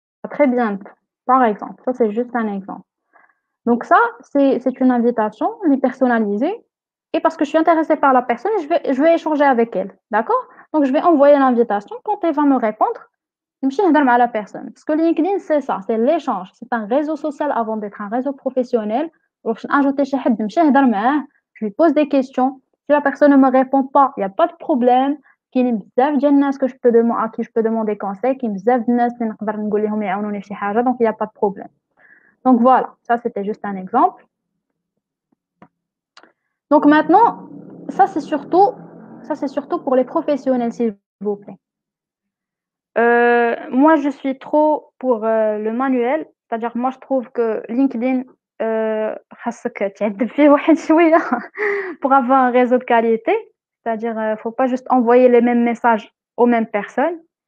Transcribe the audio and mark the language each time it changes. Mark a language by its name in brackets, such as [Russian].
[French] Très bien, par exemple. Ça, c'est juste un exemple. Donc ça, c'est une invitation, elle est personnalisée. Et parce que je suis intéressée par la personne, je vais échanger avec elle. D'accord? Donc je vais envoyer l'invitation. Quand elle va me répondre, [Arabic] نمشي نهضر مع [French] la personne. Parce que LinkedIn, c'est ça, c'est l'échange. C'est un réseau social avant d'être un réseau professionnel. [Arabic] باش نajouter شي حد نمشي نهضر معاه, [French] je lui pose des questions. Si la personne ne me répond pas, il y a pas de problème. [Arabic] كاينين بزاف ديال الناس [French] à qui je peux demander conseil, [Arabic] كاين بزاف ديال الناس اللي نقدر نقول لهم يعاونوني في شي حاجة, [French] donc il y a pas de problème. Donc voilà, ça c'était juste un exemple. Donc maintenant, ça c'est surtout pour les professionnels, s'il vous plaît. Moi, je suis trop pour le manuel, c'est-à-dire moi je trouve que LinkedIn [Arabic] خاصك تعذب فيه واحد شوية [French] pour avoir un réseau de qualité, c'est-à-dire faut pas juste envoyer les mêmes messages aux mêmes personnes.